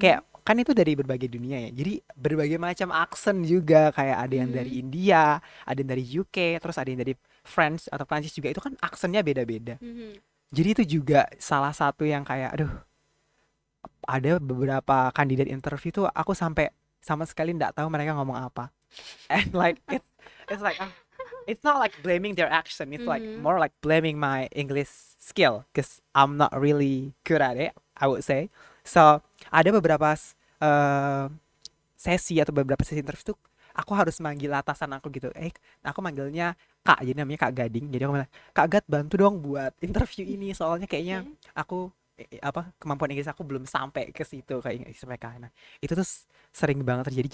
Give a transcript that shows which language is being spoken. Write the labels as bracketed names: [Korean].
[Indonesian] kayak kan itu dari berbagai dunia ya, jadi berbagai macam aksen juga, kayak ada yang Mhm. dari India, ada yang dari UK, terus ada yang dari France atau Prancis juga, itu kan aksennya beda-beda. Mhm. Jadi itu juga salah satu yang kayak aduh, ada beberapa kandidat interview tuh aku sampai sama sekali nggak tahu mereka ngomong apa. [English] And like it's like it's not like blaming their accent, it's like Mhm. more like blaming my English skill because I'm not really good at it, I would say. [Indonesian] So ada beberapa sesi atau beberapa sesi interview tuh aku harus manggil atasan aku gitu, aku manggilnya Kak, jadi namanya Kak Gading, jadi aku bilang, Kak Gad bantu dong buat interview ini soalnya kayaknya Oke. aku kemampuan Inggris aku belum sampai ke situ kayak Inggris mereka. Nah, itu tuh sering banget terjadi.